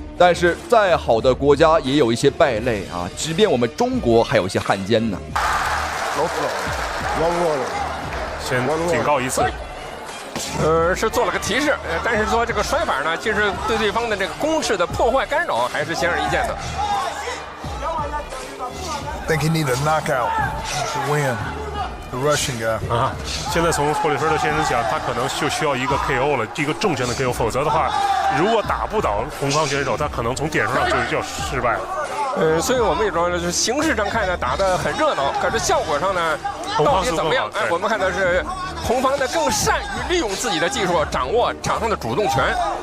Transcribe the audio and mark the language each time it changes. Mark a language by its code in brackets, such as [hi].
[zh] 但是再好的國家也有一些敗類啊，即便我們中國還有一些漢奸呢。先警告一次。是做了個提示，但是說這個摔法呢，其實對對方的這個攻勢的破壞干擾還是顯而易見的。 [en] I think he need a knockout to win the Russian guy. [zh] 啊，現在從霍利菲爾德先生講，他可能就需要一個 KO 了，一個重拳的 KO， 否則的話，如果打不倒紅方選手，他可能從點數上就失敗了。所以我們也說，就是形式上看呢，打得很熱鬧，可是效果上呢，到底怎麼樣？哎，我們看的是紅方呢更善於利用自己的技術，掌握場上的主動權。